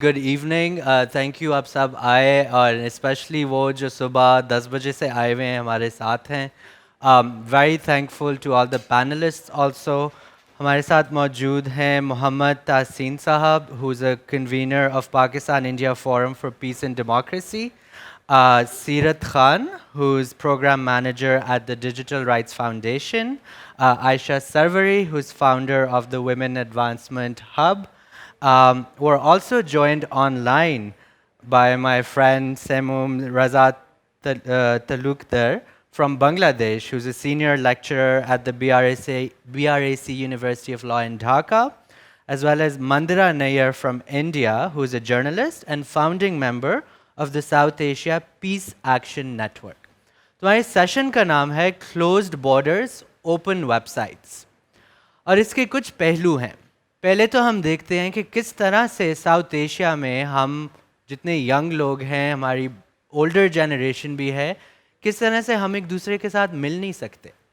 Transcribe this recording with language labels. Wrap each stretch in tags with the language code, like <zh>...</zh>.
<en>good evening thank you</en> <hi>आप सब आए और स्पेशली वो जो सुबह 10 बजे से आए हुए हैं हमारे साथ हैं</hi> <en>very thankful to all the panelists also</en> <hi>हमारे साथ मौजूद हैं</hi> <en>मोहम्मद तहसीन साहब who is a convener of Pakistan India Forum for Peace and Democracy Seerat Khan, who's program manager at the Digital Rights Foundation, Aisha Sarwari, who's founder of the Women Advancement Hub. We're also joined online by my friend Saimum Reza Talukder from Bangladesh, who's a senior lecturer at the BRAC University of Law in Dhaka, as well as Mandira Nair from India, who is a journalist and founding member of the South Asia Peace Action Network.</en> <hi>तो हमारे session का नाम है closed borders open websites और इसके कुछ पहलू हैं. पहले तो हम देखते हैं कि किस तरह से साउथ एशिया में हम जितने यंग लोग हैं, हमारी ओल्डर जनरेशन भी है, किस तरह से हम एक दूसरे के साथ मिल नहीं सकते.</hi>